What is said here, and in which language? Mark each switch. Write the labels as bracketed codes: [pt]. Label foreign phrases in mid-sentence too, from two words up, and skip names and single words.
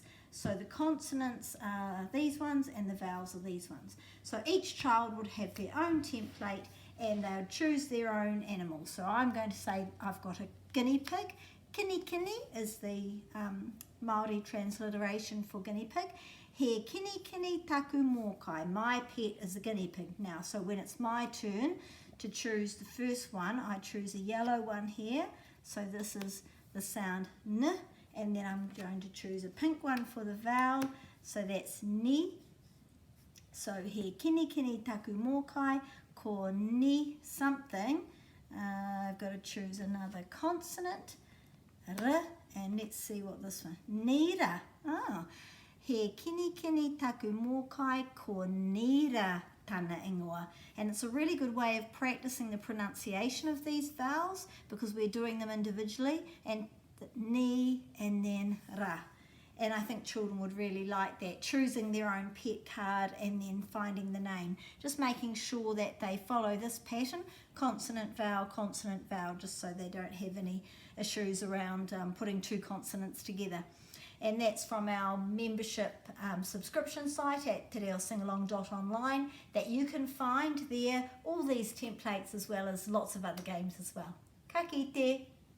[en] So the consonants are these ones and the vowels are these ones. So each child would have their own template and they'll choose their own animal. So I'm going to say I've got a guinea pig. [mi] Kini kini [en] is the Māori transliteration for guinea pig. [mi] He kini kini taku mōkai. [en] My pet is a guinea pig. Now, so when it's my turn to choose the first one, I choose a yellow one here. So this is the sound n, and then I'm going to choose a pink one for the vowel. So that's [mi] ni. So he kini kini taku mōkai, ko ni something. [en] I've got to choose another consonant. R, and let's see what this one, nira. [mi] Oh, he kini kini taku mōkai ko nira tana ingoa. [en] And it's a really good way of practicing the pronunciation of these vowels because we're doing them individually, and ni and then ra. And I think children would really like that, choosing their own pet card and then finding the name. Just making sure that they follow this pattern, consonant, vowel, just so they don't have any issues around putting 2 consonants together. And that's from our membership subscription site at tereosingalong.online that you can find there all these templates as well as lots of other games as well. [mi] Ka kite!